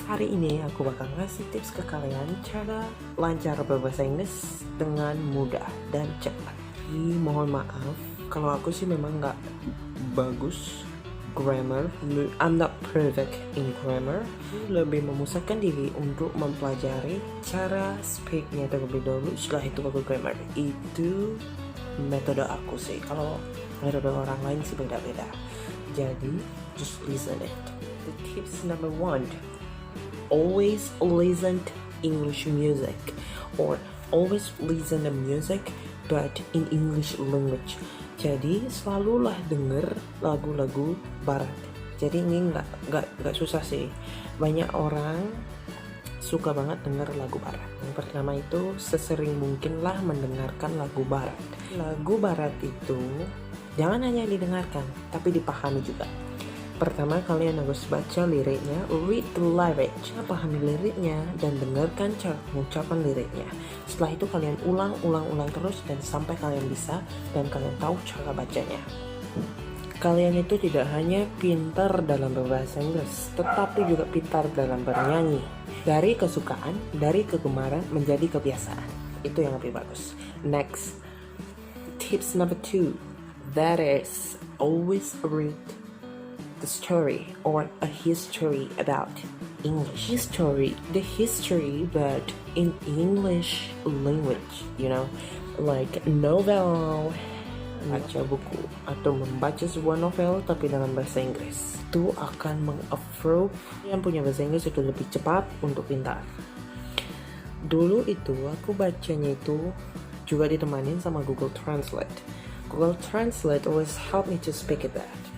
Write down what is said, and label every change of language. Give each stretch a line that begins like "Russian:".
Indonesian: Hari ini aku bakal ngasih tips ke kalian cara lancar berbahasa Inggris dengan mudah dan cepat. Mohon maaf kalau aku sih memang nggak bagus grammar.
English: I'm not perfect in grammar.
Indonesian: Lebih memusatkan diri untuk mempelajari cara speaknya terlebih dahulu, setelah itu baru grammar. Itu metode aku sih. Kalau metode orang lain sih beda-beda. Jadi
English: just listen it. The tips number 1, always listen to English music, or always listen to music but in English language.
Indonesian: Jadi selalulah denger lagu-lagu barat. Jadi ini nggak susah sih. Banyak orang suka banget denger lagu barat. Yang pertama itu sesering mungkinlah mendengarkan lagu barat. Lagu barat itu jangan hanya didengarkan, tapi dipahami juga. Pertama, kalian harus baca liriknya,
English: read the lyrics,
Indonesian: pahami liriknya, dan dengarkan cara pengucapan liriknya. Setelah itu kalian ulang terus, dan sampai kalian bisa, dan kalian tahu cara bacanya. Kalian itu tidak hanya pintar dalam berbahasa Inggris, tetapi juga pintar dalam bernyanyi. Dari kesukaan, dari kegemaran, menjadi kebiasaan. Itu yang lebih bagus.
English: Next, tips number 2, that is, always read the story or a history about English. The history, but in English language, like novel,
Indonesian: baca buku atau membaca sebuah novel tapi dalam bahasa Inggris. Itu akan meng-approve yang punya bahasa Inggris itu lebih cepat untuk pintar. Dulu itu aku bacanya itu juga ditemanin sama Google Translate.
English: Google Translate always help me to speak it that.